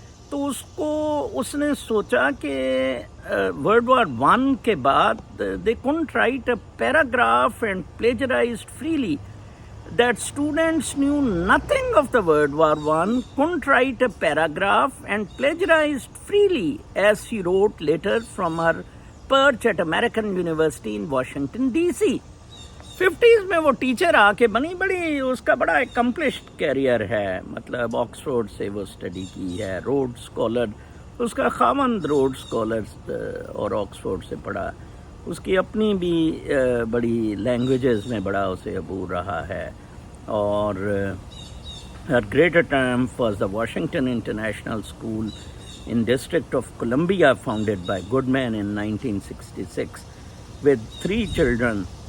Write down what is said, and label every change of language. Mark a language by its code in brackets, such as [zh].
[ur] تو اس نے سوچا کہ [en] World War I [ur] کے بعد [en] they couldn't write a paragraph and plagiarized freely. That students knew nothing of the World War I, couldn't write a paragraph and plagiarized freely, as she wrote later from her perch at American University in Washington DC. [ur] 50s میں وہ teacher آ کے بنی، بڑی اس کا بڑا accomplished career ہے، مطلب Oxford سے وہ اسٹڈی کی ہے، روڈ اسکالر، اس کا خاوند روڈ اسکالر اور آکسفورڈ سے پڑھا. اس کی اپنی بھی بڑی لینگویجز میں بڑا اسے عبور رہا ہے. اور [en] her greater triumph was the Washington International School in District of Columbia, founded by Goodman in 1966 with 3 children.